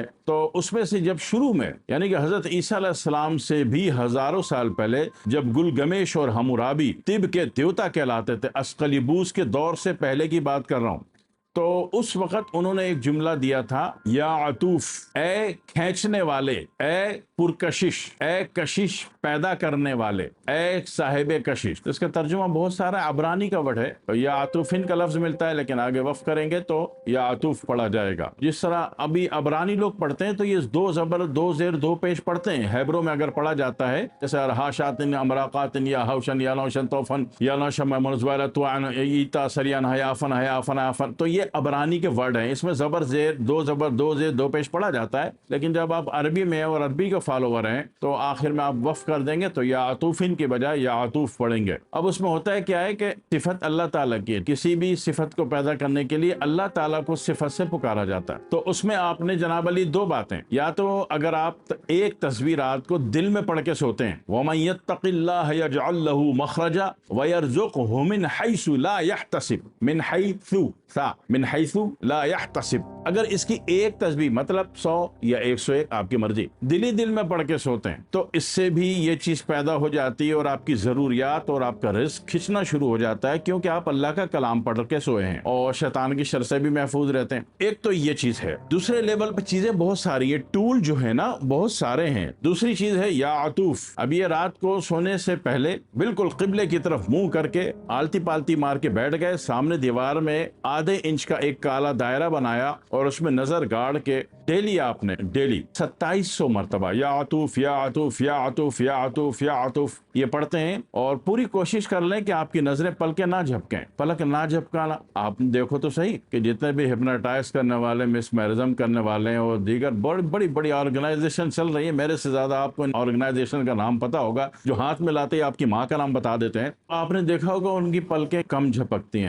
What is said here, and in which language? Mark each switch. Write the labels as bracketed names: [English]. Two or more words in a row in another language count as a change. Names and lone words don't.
[Urdu] تو اس میں سے جب شروع میں، یعنی کہ حضرت عیسیٰ علیہ السلام سے بھی ہزاروں سال پہلے، جب گلگمیش اور حمورابی طب کے دیوتا کہلاتے تھے، اسکلیبوس کے دور سے پہلے کی بات کر رہا ہوں، تو اس وقت انہوں نے ایک جملہ دیا تھا, [Arabic] یا عطوف, [Urdu] اے کھینچنے والے، اے پرکشش، اے کشش پیدا کرنے والے، اے صاحب کشش. تو اس کا ترجمہ بہت سارا عبرانی کا ورڈ ہے، تو [Arabic] یا عطوفٍ [Urdu] کا لفظ ملتا ہے، لیکن آگے وقف کریں گے تو [Arabic] یا عطوف [Urdu] پڑھا جائے گا. جس طرح ابھی عبرانی لوگ پڑھتے ہیں تو یہ 2 زبر 2 زیر 2 پیش پڑھتے ہیں، ہیبروں میں اگر پڑھا جاتا ہے جیسے हाशातिन अमराकातिन या हौशन या नौशन तौफन या नौशम मनज़वारतुआन ईता सरियान हयाफन हयाफन हयाफन, تو یہ عبرانی کے ورڈ ہیں. اس میں زبر زیر 2 زبر 2 زیر 2 پیش پڑھا جاتا ہے، لیکن جب آپ عربی میں اور عربی کے فالوور ہیں تو آخر میں آپ وقف کر دیں گے تو [Arabic] یا عطوفٍ [Urdu] کے بجائے [Arabic] یا عطوف [Urdu] پڑھیں گے. اب اس میں ہوتا ہے کیا ہے کہ صفت اللہ تعالیٰ کی، کسی بھی صفت کو پیدا کرنے کے لیے اللہ تعالیٰ کو صفت سے پکارا جاتا ہے. تو اس میں آپ نے جناب علی 2 باتیں، یا تو اگر آپ ایک تصویر رات کو دل میں پڑھ کے سوتے ہیں, [Arabic] ومن يتق الله يجعل له مخرجا ويرزقه من حيث لا يحتسب، من حيث سا من حيث لا يحتسب, मिन हैसु सा मिन हैसु ला यहतसिब, [Urdu] اگر اس کی ایک تسبیح مطلب 100 یا 101 آپ کی مرضی، دلی دل میں پڑھ کے سوتے ہیں تو اس سے بھی یہ چیز پیدا ہو جاتی ہے اور آپ کی ضروریات اور آپ کا رزق کھنچنا شروع ہو جاتا ہے، کیونکہ آپ اللہ کا کلام پڑھ کے سوئے ہیں اور شیطان کی شر سے بھی محفوظ رہتے ہیں. ایک تو یہ چیز ہے. دوسرے لیول پہ چیزیں بہت ساری ہے، ٹول جو ہے نا بہت سارے ہیں. دوسری چیز ہے [Arabic] یا عطوف. [Urdu] اب یہ رات کو سونے سے پہلے بالکل قبلے کی طرف منہ کر کے آلتی پالتی مار کے بیٹھ گئے، سامنے دیوار میں آدھے انچ کا ایک کالا دائرہ بنایا اور اس میں نظر گاڑ کے ڈیلی آپ نے 2700 مرتبہ [Arabic] یا عطوف یا عطوف یا عطوف یا عطوف یا عطوف [Urdu] یہ پڑھتے ہیں، اور پوری کوشش کر لیں کہ آپ کی نظریں پلکیں نہ جھپکیں، پلک نہ جھپکانا۔ آپ دیکھو تو صحیح کہ جتنے بھی ہپناٹائز کرنے والے، مسمرزم کرنے والے اور دیگر بڑی بڑی آرگنائزیشن چل رہی ہے، میرے سے زیادہ آپ کو ان آرگنائزیشن کا نام پتا ہوگا، جو ہاتھ میں لاتے ہی آپ کی ماں کا نام بتا دیتے ہیں، آپ نے دیکھا ہوگا ان کی پلکیں کم جھپکتی ہیں۔